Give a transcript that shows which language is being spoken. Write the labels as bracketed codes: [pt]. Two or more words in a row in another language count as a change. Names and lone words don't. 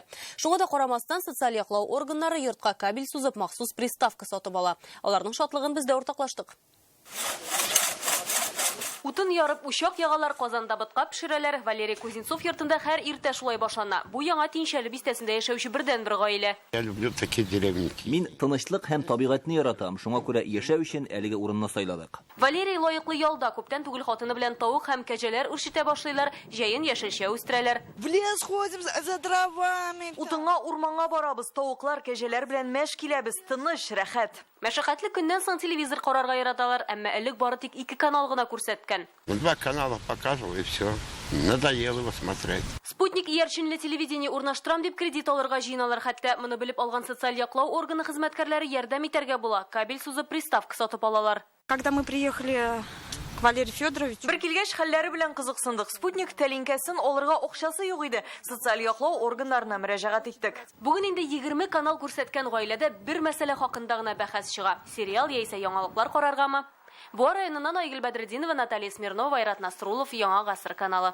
[tt] Шуңа да карамастан социаль яклау органнары йортка кабель сузып махсус приставка сатып ала. Аларның шатлыгын без дә уртаклаштык. Утын ярып учак ягалар, Казанда бытка пешерәләр. Валерий Кузнецов йортында һәр иртә шулай башлана. Бу Яңа Тинчәле бистәсендә яшәүче бердән-бер гаилә. [ru] Я люблю такие деревеньки. [tt] Мин тынычлык һәм табигатьне яратам. Шуңа күрә яшәү өчен әлеге урынны сайладык. Валерий лаеклы ялда күптән түгел хатыны белән тавык һәм кәҗәләр үрчетә башлыйлар, җәен яшелчә үстерәләр. [ru] В лес ходим за дровами. [tt] Утынга, урманга барабыз, тавыклар, кәҗәләр белән мәш киләбез, тыныч, рәхәт. Мәшәкатьле көннән соң телевизор карарга яраталар, әмма элек бары тик 2 канал гына күрсәткән. [ru] 2 канала показывал и все. Надоело его смотреть. [tt] Спутник иярченле телевидение урнаштырам дип кредит алырга җыйналар. Хәтта моны белеп алган социаль яклау органы хезмәткәрләре ярдәм итәргә була. Кабель сузып приставка сатып алалар. [ru] Когда мы приехали к Валерию Федоровичу, [tt] Бер килгәч хәлләре белән кызыксындык. Спутник тәлинкәсен алырга акчасы юк иде. Социаль яклау органнарына мөрәҗәгать иттек. Бүген инде 20 канал күрсәткән гаиләдә бер мәсьәлә хакында гына бәхәс чыга. Сериал яисә яңалыклар караргамы? Буа районыннан Айгөл Бәдретдинова, Наталья Смирнова, Айрат Насрулов, Яңа гасыр каналы.